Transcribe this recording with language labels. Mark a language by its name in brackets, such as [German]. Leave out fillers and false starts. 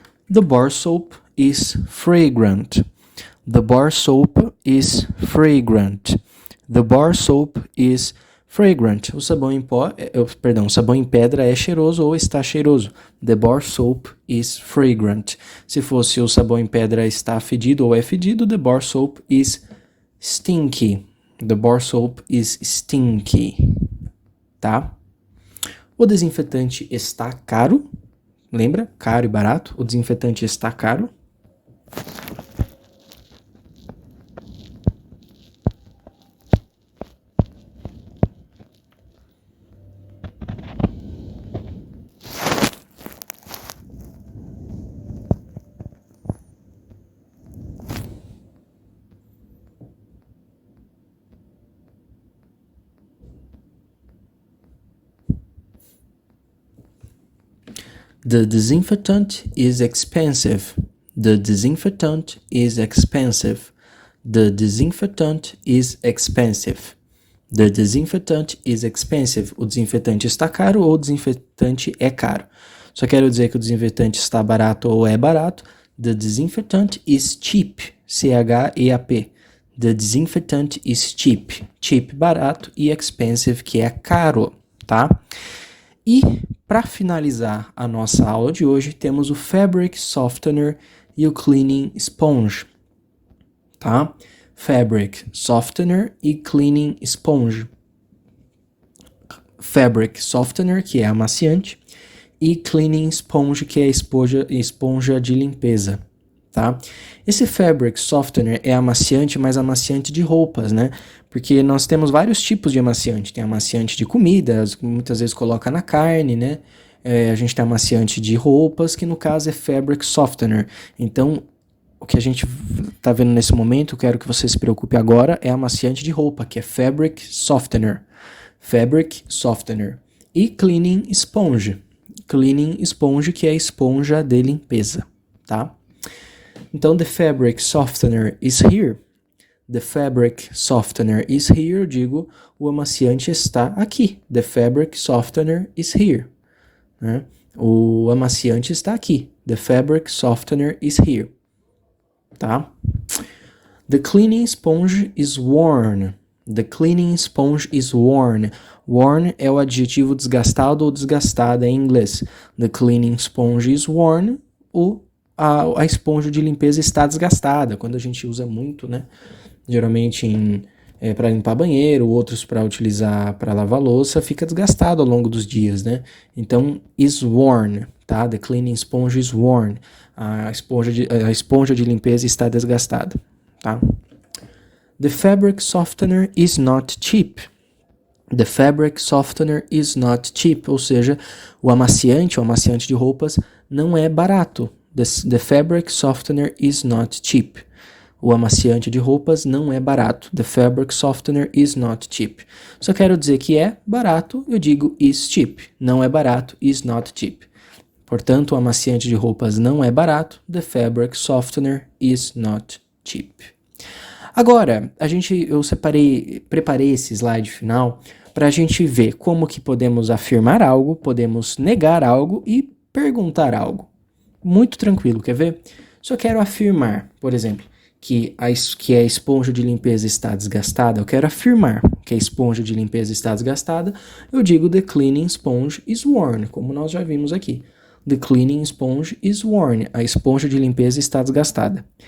[English] The bar soap is fragrant. The bar soap is fragrant. The bar soap is fragrant. [Portuguese] O sabão em pó, o sabão em pedra é cheiroso ou está cheiroso. [English] The bar soap is fragrant. [Portuguese] Se fosse o sabão em pedra está fedido ou é fedido, [English] the bar soap is stinky. The bar soap is stinky. Tá? [Portuguese] O desinfetante está caro. Lembra? Caro e barato. O desinfetante está caro. [English] The disinfectant is expensive. The disinfectant is expensive. The disinfectant is expensive. The disinfectant is expensive. [Portuguese] O desinfetante está caro ou o desinfetante é caro. Só quero dizer que o desinfetante está barato ou é barato. [English] The disinfectant is cheap. C-H-E-A-P. The disinfectant is cheap. [Portuguese] Cheap, barato, e expensive, que é caro, tá? E para finalizar a nossa aula de hoje, temos o Fabric Softener e o Cleaning Sponge, tá? Fabric Softener e Cleaning Sponge. Fabric Softener, que é amaciante, e Cleaning Sponge, que é esponja de limpeza, tá? Esse Fabric Softener é amaciante, mas amaciante de roupas, né? Porque nós temos vários tipos de amaciante. Tem amaciante de comida, muitas vezes coloca na carne, né? A gente tem amaciante de roupas, que no caso é Fabric Softener. Então, o que a gente está vendo nesse momento, quero que você se preocupe agora, é amaciante de roupa, que é Fabric Softener. Fabric Softener. E Cleaning Sponge. Cleaning Sponge, que é a esponja de limpeza, tá? [English] Então, the fabric softener is here. The fabric softener is here, [Portuguese] eu digo, o amaciante está aqui. [English] The fabric softener is here. Né? [Portuguese] O amaciante está aqui. [English] The fabric softener is here. Tá? The cleaning sponge is worn. The cleaning sponge is worn. [Portuguese] Worn é o adjetivo desgastado ou desgastada em inglês. [English] The cleaning sponge is worn. [Portuguese] A esponja de limpeza está desgastada. Quando a gente usa muito, né? Geralmente para limpar banheiro, outros para utilizar para lavar louça, fica desgastado ao longo dos dias, né? Então, is worn, tá? [English] The cleaning sponge is worn. [Portuguese] A esponja de limpeza está desgastada, tá? [English] The fabric softener is not cheap. The fabric softener is not cheap, [Portuguese] ou seja, o amaciante de roupas não é barato. [English] The fabric softener is not cheap. [Portuguese] O amaciante de roupas não é barato. [English] The fabric softener is not cheap. [Portuguese] Se eu quero dizer que é barato, eu digo is cheap. Não é barato, [English] is not cheap. [Portuguese] Portanto, o amaciante de roupas não é barato. [English] The fabric softener is not cheap. [Portuguese] Agora, eu preparei esse slide final para a gente ver como que podemos afirmar algo, podemos negar algo e perguntar algo. Muito tranquilo, quer ver? Se eu quero afirmar, por exemplo, que a esponja de limpeza está desgastada, eu quero afirmar que a esponja de limpeza está desgastada, eu digo [English] the cleaning sponge is worn, [Portuguese] como nós já vimos aqui. [English] The cleaning sponge is worn. [Portuguese] A esponja de limpeza está desgastada.